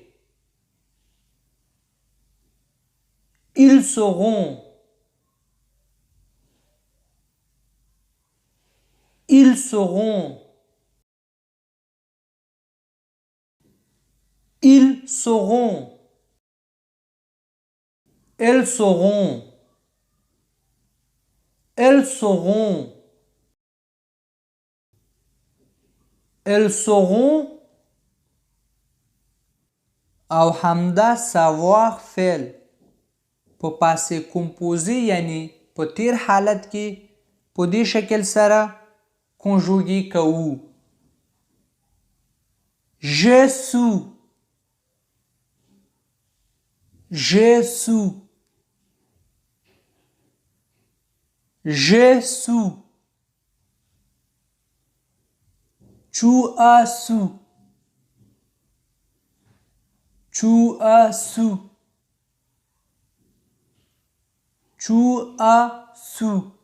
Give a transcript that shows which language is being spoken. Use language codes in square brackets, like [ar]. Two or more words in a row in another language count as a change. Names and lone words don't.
[fr] ils sauront، ils sauront، ils sauront، elles sauront، elles sauront، elles sauront. [ps] او همدا savoir فعل په [fr] passé composé [ps] یعنی په تیر حالت کې په دې شکل سره کنجوګي کوو. [fr] je suis، je suis، je suis، tu as su، tu as su، Tu as su.